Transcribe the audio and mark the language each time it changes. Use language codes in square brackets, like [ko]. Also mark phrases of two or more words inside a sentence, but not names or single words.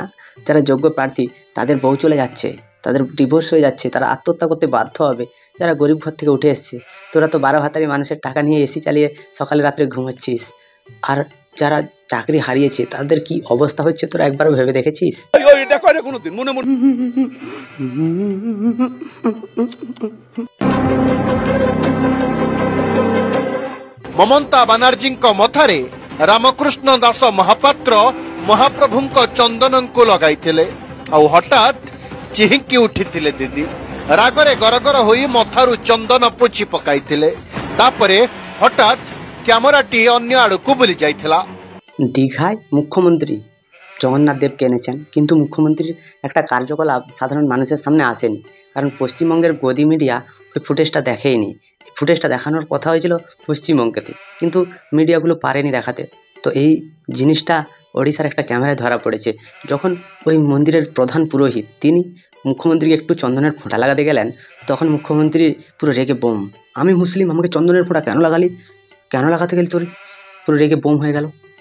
[bn] যারা যোগ্য প্রার্থী তাদের বউ চলে যাচ্ছে, তাদের ডিভোর্স হয়ে যাচ্ছে, তারা আত্মহত্যা করতে বাধ্য হবে, যারা গরিব ঘর থেকে উঠে এসছে। তোরা তো 12 হাতারি মানুষের টাকা নিয়ে এসি চালিয়ে সকালে রাত্রে ঘুমোচ্ছিস, আর যারা চাকরি হারিয়েছে তাদের কি অবস্থা হচ্ছে তোরা একবারও ভেবে দেখেছিস? [or] ମମତା ବାନାର୍ଜୀଙ୍କ ମଥାରେ ରାମକୃଷ୍ଣ ଦାସ ମହାପାତ୍ର ମହାପ୍ରଭୁଙ୍କ ଚନ୍ଦନଙ୍କୁ ଲଗାଇଥିଲେ, ଆଉ ହଠାତ୍ ଚିହିଁକି ଉଠିଥିଲେ ଦିଦି। ରାଗରେ ଗରଗର ହୋଇ ମଥାରୁ ଚନ୍ଦନ ପୋଛି ପକାଇଥିଲେ। ତାପରେ ହଠାତ୍ କ୍ୟାମେରାଟି ଅନ୍ୟ ଆଡ଼କୁ ବୁଲି ଯାଇଥିଲା। [bn] দীঘায় মুখ্যমন্ত্রী জগন্নাথ দেবকে এনেছেন, কিন্তু মুখ্যমন্ত্রীর একটা কার্যকলাপ সাধারণ মানুষের সামনে আসেনি, কারণ পশ্চিমবঙ্গের গদি মিডিয়া ওই ফুটেজটা দেখেইনি। ফুটেজটা দেখানোর কথা হয়েছিল পশ্চিমবঙ্গেতে, কিন্তু মিডিয়াগুলো পারেনি দেখাতে। তো এই জিনিসটা ওড়িশার একটা ক্যামেরায় ধরা পড়েছে, যখন ওই মন্দিরের প্রধান পুরোহিত তিনি মুখ্যমন্ত্রীকে একটু চন্দনের ফোঁটা লাগাতে গেলেন, তখন মুখ্যমন্ত্রী পুরো রেগে বোম, আমি মুসলিম, আমাকে চন্দনের ফোঁটা কেন লাগালি, কেন লাগাতে গেলি তোর, পুরো রেগে বোম হয়ে গেল।